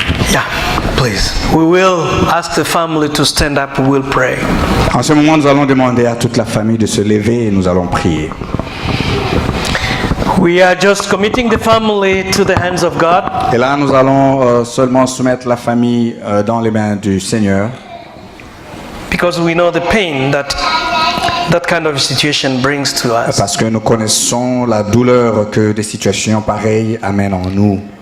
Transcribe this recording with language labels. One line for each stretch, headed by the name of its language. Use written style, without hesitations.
English: Yeah, Please. We will ask the family to stand up. We will pray.
French: En ce moment, nous allons demander à toute la famille de se lever et nous allons prier.
English: We are just committing the family to the hands of God.
French: Et là, nous allons seulement soumettre la famille dans les mains du Seigneur.
English: Because we know the pain that kind of situation brings to us.
French: Parce que nous connaissons la douleur que des situations pareilles amènent en nous.